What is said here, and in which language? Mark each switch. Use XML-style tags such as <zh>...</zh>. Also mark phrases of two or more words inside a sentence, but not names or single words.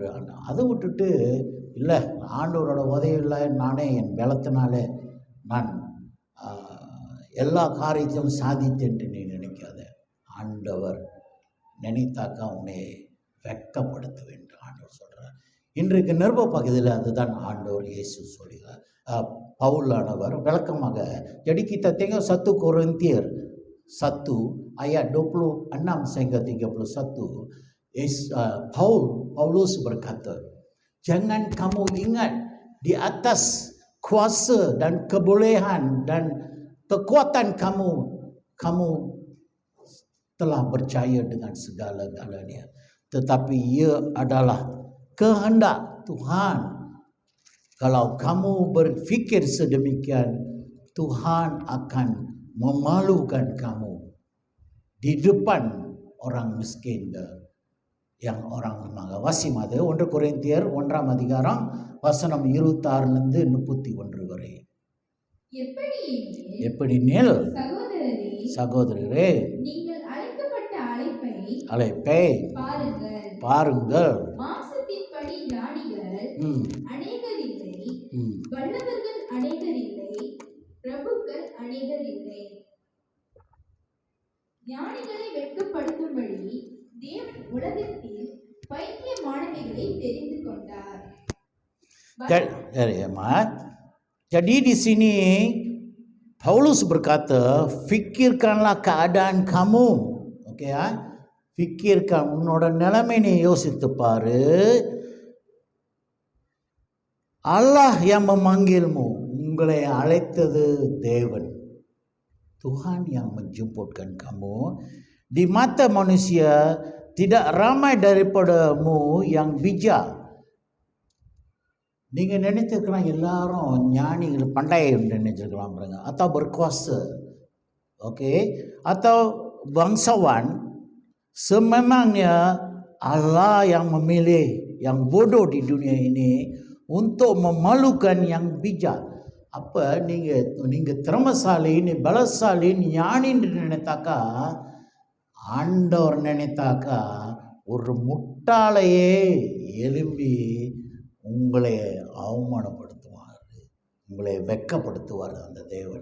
<ta>அதை விட்டுட்டு இல்லை ஆண்டவரோட உதவியில் நானே என் பலத்தினாலே நான் எல்லா காரியத்தையும் சாதித்தேன்ட்டு நீ நினைக்காத. ஆண்டவர் நினைத்தாக்கா உன்னை வெட்கப்படுத்த வேண்டும் ஆண்டவர் சொல்கிறார். இன்றைக்கு நிருப பகுதியில் அதுதான் ஆண்டவர் இயேசு சொல்கிறார். பவுலானவர் விளக்கமாக,</ta> <ms>jadi kita tengok 1 Korintier 1 ayat 26 sehingga 31. Paulus berkata, jangan kamu ingat di atas kuasa dan kebolehan dan kekuatan kamu telah percaya dengan segala-galanya, tetapi ia adalah kehendak Tuhan. Kalau kamu berpikir sedemikian, Tuhan akan memalukan kamu di depan orang miskin yang orang lemah.</ms> <ta>வாசிமாது 1 கொரிந்தியர் 1ஆம் அதிகாரம் வசனம் 26 31 வரை. எப்படினேல் சகோதரரே, நீங்கள் அழைக்கப்பட்ட அழைப்பை பாருங்கள். மாம்சத்தின்படி ஞானிகள் அநேகர் இல்லை, வல்லவர்கள் அநேகர் இல்லை, பிரபுக்கள் அநேகர் இல்லை. ஞானிகளை வெட்கப்படுத்தும்படி தேவன் உலகத்தில் பைத்தியமானவைகளை தெரிந்து கொண்டார்.</ta> <ms>Jadi di sini Paulus berkata, fikirkanlah keadaan kamu. Oke ya, fikirkan</ms> <ta>உன்னோட நிலைமை நீ யோசித்து பாரு.</ta> <ms>அல்லாஹ் yang memanggilmu,</ms> <ta>உங்களை அழைத்தது தேவன்.</ta> <ms>Tuhan yang menjemputkan kamu. Di mata manusia, tidak ramai daripadamu yang bijak.</ms> <ta>நீங்கள் நினைத்திருக்கலாம் எல்லாரும் ஞானிகள் pandai நினைச்சிருக்கலாம் பாருங்க,</ta> <ms>atau berkuasa, oke, atau bangsawan. Sememangnya Allah yang memilih yang bodoh di dunia ini untuk memalukan yang bijak.</ms> <ta>அப்போ நீங்கள் திறமசாலி, நீ பலசாலி, ஞானின்னு நினைத்தாக்கா, ஆண்டவர் நினைத்தாக்கா ஒரு முட்டாளையே எழும்பி உங்களை அவமானப்படுத்துவார், உங்களை வெட்கப்படுத்துவார் அந்த தேவன்.</ta>